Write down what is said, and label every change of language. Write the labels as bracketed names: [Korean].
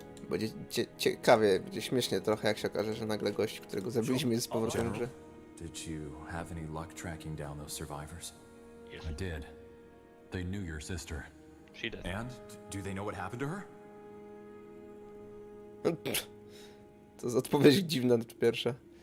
[Polish] Będzie ciekawie, będzie śmiesznie trochę, jak się okaże, że nagle gość, którego zabiliśmy, jest z powrotem w grze. [English] Did you have any luck tracking down those survivors? Yes. I did. They knew your sister. She does. And do they know what happened to her? [Polish] To jest odpowiedź dziwna pierwsza.